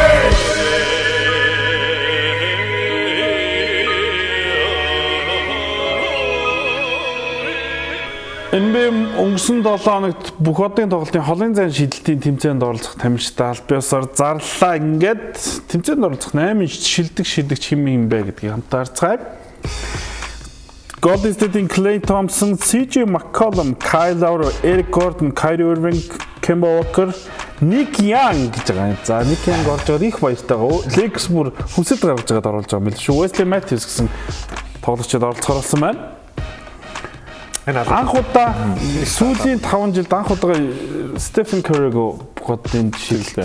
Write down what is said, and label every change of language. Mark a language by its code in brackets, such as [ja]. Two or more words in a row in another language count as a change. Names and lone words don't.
[mn] NBA өнгөрсөн 7 хоногт бүх одын тоглолтын холын зайн шидэлтийн тэмцээнд оролцох тамирчтай албаасаар зарлаа. Ингээд тэмцээнд оролцох 8 шилдэг шидэгч хэн юм бэ гэдгийг хамтаа харцгаая. Golden State-ийн Klay Thompson, CJ McCollum, Kyle Lowry, Eric Gordon, Kyrie Irving, Kemba Walker, Nick Young гэж байгаа юм. За Nick Young орж байгаа их баяртайгаа. Lakers бүр хүсэлт гаргаж байгаад оруулж байгаа юм л шүү. Wesley Matthews гэсэн тоглогчид оролцохоор болсон байна. Анх удаа сүүлийн 5 жилд анх удаа Stephen Curry-го бодсон жишээлтэй.